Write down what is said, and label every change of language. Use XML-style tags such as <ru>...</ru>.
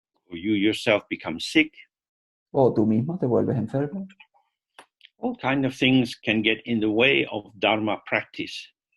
<en>Or you yourself become sick.</en> <es>O tú mismo te vuelves enfermo.</es> <en>All kinds of things can get in the way of Dharma practice.</en>